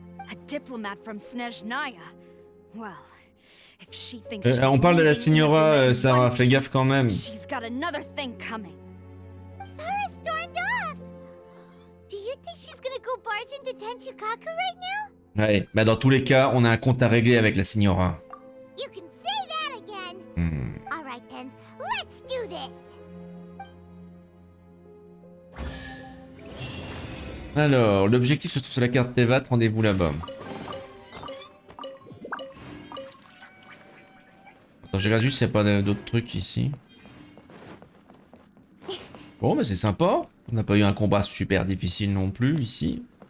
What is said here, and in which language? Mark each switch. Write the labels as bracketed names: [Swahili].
[English] A diplomat from Snezhnaya. Well, if she thinks [French] On parle de la Signora, Sarah, fais gaffe quand même. [English] She's got another thing coming. Sarah stormed off. Do you think she's gonna go barge into Tenshukaku right now? [French] Ouais, bah dans tous les cas, on a un compte à régler avec la Signora. [English] You can say that again. All right then, let's do this. [French] Alors, l'objectif se trouve sur la carte Tevat, rendez-vous là-bas. Attends, je regarde juste s'il n'y a pas d'autres trucs ici. Bon, bah c'est sympa. On n'a pas eu un combat super difficile non plus ici.